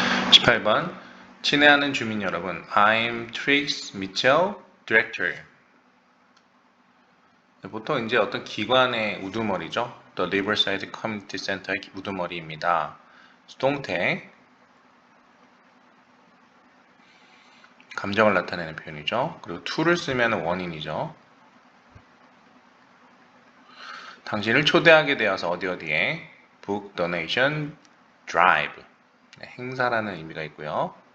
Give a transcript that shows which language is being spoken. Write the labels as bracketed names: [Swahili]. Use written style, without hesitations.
[Korean] 18번 친애하는 주민 여러분, [English] I'm Trix Mitchell, Director. [Korean] 보통 이제 어떤 기관의 우두머리죠. The Riverside Community Center의 우두머리입니다. 수동태, 감정을 나타내는 표현이죠. 그리고 to를 쓰면 원인이죠. 당신을 초대하게 되어서 어디에 Book Donation Drive, 행사라는 의미가 있고요.